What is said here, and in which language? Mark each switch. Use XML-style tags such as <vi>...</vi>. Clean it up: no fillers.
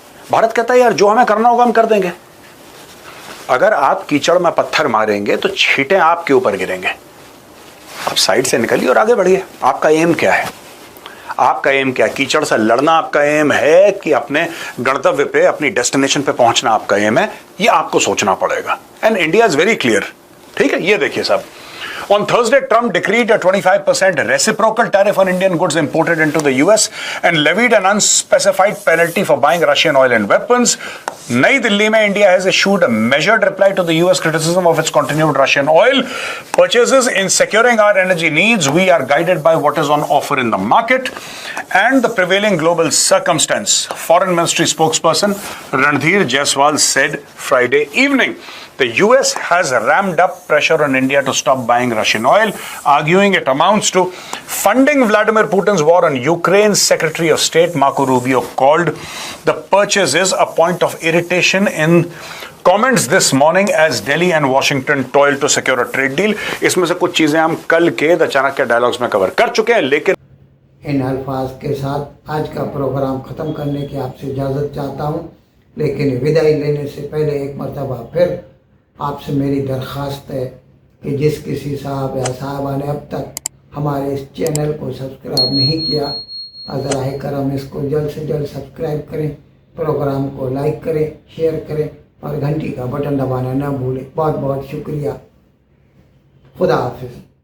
<hi>भारत कहता है यार जो हमें करना होगा हम कर देंगे। अगर आप कीचड़ में पत्थर मारेंगे तो छींटे आपके ऊपर गिरेंगे। आप साइड से निकलिए और आगे बढ़िए। आपका एम क्या है? आपका एम क्या है? कीचड़ से लड़ना आपका एम है कि अपने गंतव्य पे, अपनी डेस्टिनेशन पे पहुंचना आपका एम है? ये आपको सोचना पड़ेगा।</hi> <en>And India is very clear.</en> <hi>ठीक है, ये देखिए साहब,</hi> <en>on Thursday, Trump decreed a 25% reciprocal tariff on Indian goods imported into the US and levied an unspecified penalty for buying Russian oil and weapons. Nai Delhi mein India has issued a measured reply to the US criticism of its continued Russian oil purchases. In securing our energy needs, we are guided by what is on offer in the market and the prevailing global circumstance, Foreign Ministry spokesperson Randhir Jaiswal said Friday evening. The US has ramped up pressure on India to stop buying Russian oil, arguing it amounts to funding Vladimir Putin's war on Ukraine. Secretary of State Marco Rubio called the purchases a point of irritation in comments this morning as Delhi and Washington toiled to secure a trade deal.</en> <hi>इसमें से कुछ चीजें हम कल के the Chanakya dialogues में cover कर चुके हैं, लेकिन इन अल्फाज के साथ आज का प्रोग्राम ख़त्म करने की आपसे इजाज़त चाहता हूँ। लेकिन विदाई लेने से पहले एक मरतबा फिर आपसे मेरी दरख्वास्त है कि जिस किसी साहब या साहबा ने अब तक हमारे इस चैनल को सब्सक्राइब नहीं किया, अज़राए करम इसको जल्द से जल्द सब्सक्राइब करें, प्रोग्राम को लाइक करें, शेयर करें और घंटी का बटन दबाना ना भूलें। बहुत बहुत शुक्रिया। खुदा हाफिज़।</hi>